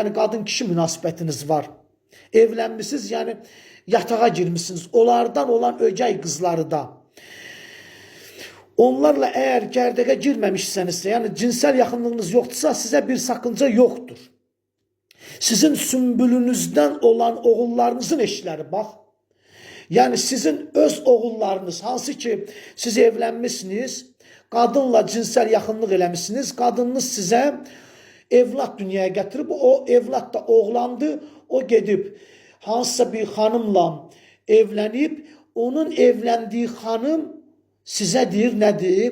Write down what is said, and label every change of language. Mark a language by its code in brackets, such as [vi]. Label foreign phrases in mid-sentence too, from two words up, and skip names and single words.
[tr] Yani kadın kişi münasibetiniz var. Evlenmişsiniz yani yatağa girmişsiniz. Onlardan olan öcey kızları da. Onlarla eğer gerdege girmemişsenizse yani cinsel yakınlığınız yoksa size bir sakınca yoktur. Sizin sümbülünüzden olan oğullarınızın eşleri bak. [az] Yəni sizin öz oğullarınız, hansı ki siz evlənmisiniz, qadınla cinsel yaxınlıq eləmişsiniz, qadınınız sizə evlat dünyaya gətirib, o evlat da oğlandı, o gedib hansısa bir xanımla evlənib, onun evləndiyi xanım sizə deyir, nədir?